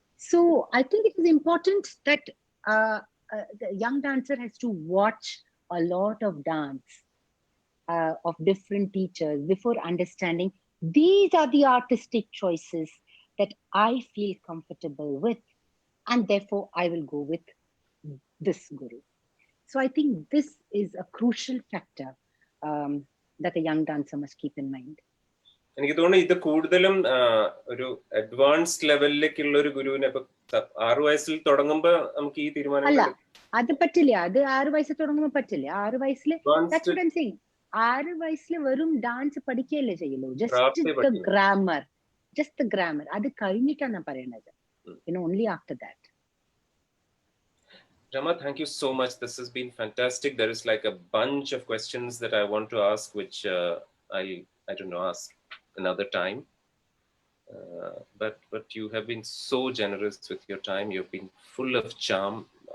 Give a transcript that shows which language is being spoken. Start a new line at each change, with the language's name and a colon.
English: So I think it is important that the young dancer has to watch a lot of dance of different teachers before understanding these are the artistic choices that I feel comfortable with, and therefore I will go with this guru. So I think this is a crucial factor that a young dancer must keep in mind.
Malayalam: എനിക്ക് തോന്നുന്നു ഇത് കൂടുതലും ഒരു advanced ലെവലിലേക്കുള്ള ഒരു ഗുരുവിനെ 6 വയസ്സിൽ തുടങ്ങുമ്പോ നമുക്ക് ഈ തീരുമാനങ്ങൾ അത് പറ്റില്ല. അത് 6 വയസ്സിൽ തുടങ്ങുമ്പോ പറ്റില്ല. 6 വയസ്സിൽ 6 വയസ്സിൽ വെറും ഡാൻസ് പഠിക്കുകയല്ലേ ചെയ്യുള്ളൂ.
English: just the grammar,
Malayalam: അത് കഴിഞ്ഞിട്ടാണ് ഞാൻ പറയണത്.
English: Only after that. Rama, thank you so much. This has been fantastic. There is like a bunch of questions that I want to ask, which I don't know, ask another time. But you have been so generous with your time. You've been full of charm.